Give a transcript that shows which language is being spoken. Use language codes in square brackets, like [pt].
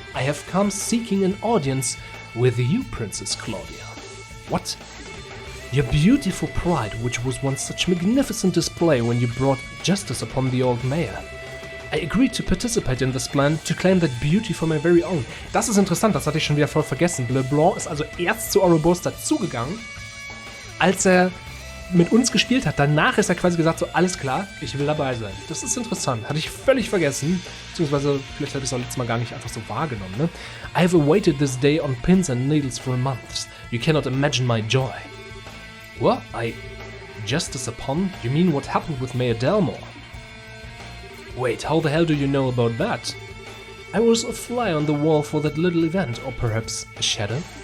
[en] I have come seeking an audience with you, Princess Claudia. What? Your beautiful pride, which was once such magnificent display when you brought justice upon the old mayor. I agreed to participate in this plan to claim that beauty for my very own. [de] Das ist interessant, das hatte ich schon wieder voll vergessen. LeBlanc ist also erst zu Ouroboros dazugegangen, als er mit uns gespielt hat. Danach ist er quasi gesagt, so alles klar, ich will dabei sein. Das ist interessant, hatte ich völlig vergessen. Beziehungsweise vielleicht habe ich es auch letztes Mal gar nicht einfach so wahrgenommen. Ne? [en] I have awaited this day on pins and needles for months. You cannot imagine my joy. What? Justice upon? You mean what happened with Mayor Delmore? Wait, how the hell do you know about that? I was a fly on the wall for that little event, or perhaps a shadow?